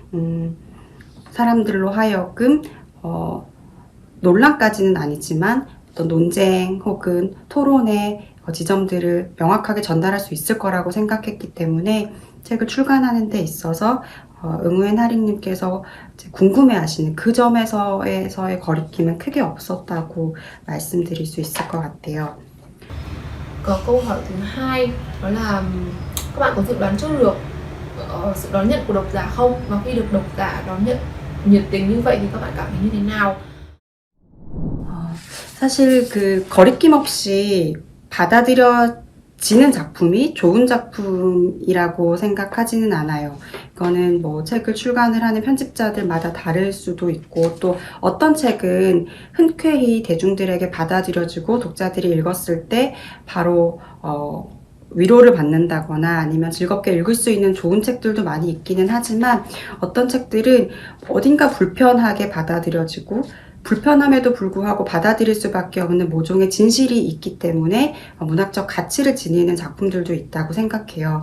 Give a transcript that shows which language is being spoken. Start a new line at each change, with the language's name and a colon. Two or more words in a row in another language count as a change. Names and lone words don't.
Korean: 사람들로 하여금 논란까지는 아니지만 어떤 논쟁 혹은 토론의 지점들을 명확하게 전달할 수 있을 거라고 생각했기 때문에 책을 출간하는 데 있어서 응우엔 하링님께서 궁금해하시는 그 점에서의 거리낌은 크게 없었다고 말씀드릴 수 있을 것 같아요.
Vietnamese: Có câu hỏi thứ hai, đó là các bạn có dự đoán trước được sự đón nhận của độc giả không? Và khi được độc giả đón nhận nhiệt tình như vậy thì các bạn cảm thấy như thế nào?
Korean: 사실 그 거리낌 없이 받아들여지는 작품이 좋은 작품이라고 생각하지는 않아요. 이거는 뭐 책을 출간을 하는 편집자들마다 다를 수도 있고 또 어떤 책은 흔쾌히 대중들에게 받아들여지고 독자들이 읽었을 때 바로 위로를 받는다거나 아니면 즐겁게 읽을 수 있는 좋은 책들도 많이 있기는 하지만 어떤 책들은 어딘가 불편하게 받아들여지고 불편함에도 불구하고 받아들일 수밖에 없는 모종의 진실이 있기 때문에 문학적 가치를 지니는 작품들도 있다고 생각해요.